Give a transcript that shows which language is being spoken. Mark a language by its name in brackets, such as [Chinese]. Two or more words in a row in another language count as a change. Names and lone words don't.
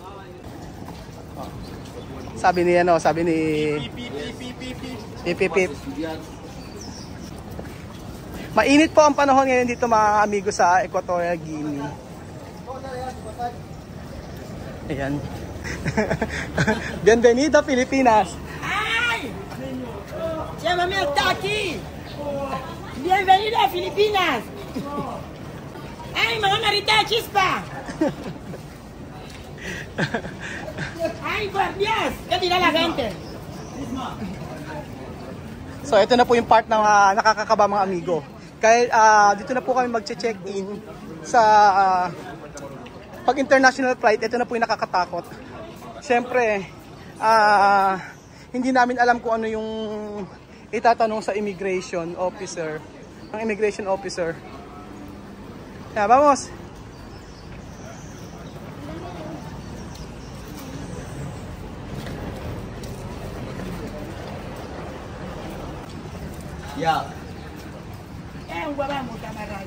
[Filipino] Sabi ni Pip. Mainit po ang panahon ngayon dito mga amigo sa Equatorial Guinea. [Spanish] Ayan. Bienvenido Pilipinas. ¡Ay! ¡Llámame hasta aquí! ¡Bienvenido a Filipinas! ¡Ay, mamá Marita Chispa! ¡Ay, por Dios! ¿Qué dirá la gente? [Filipino] So, ito na po yung part na nakakakaba mga amigo. Kaya dito na po kami mag-check-in sa pag [English] international flight. [Filipino] Ito na po yung nakakatakot. Siyempre, hindi namin alam kung ano yung itatanong sa [English] immigration officer. Ang immigration officer. [Spanish] Yeah, vamos! Ya. Un huevón, camarada.